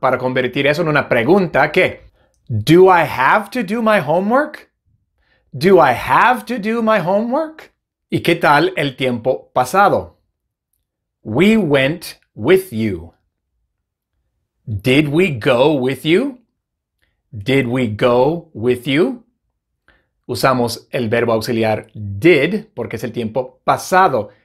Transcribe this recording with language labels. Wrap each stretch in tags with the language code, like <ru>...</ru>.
<es>Para convertir eso en una pregunta, ¿qué?</es> <en>Do I have to do my homework? Do I have to do my homework?</en> <es>¿Y qué tal el tiempo pasado?</es> <en>We went with you. Did we go with you? Did we go with you?</en> <es>Usamos el verbo auxiliar did porque es el tiempo pasado.</es>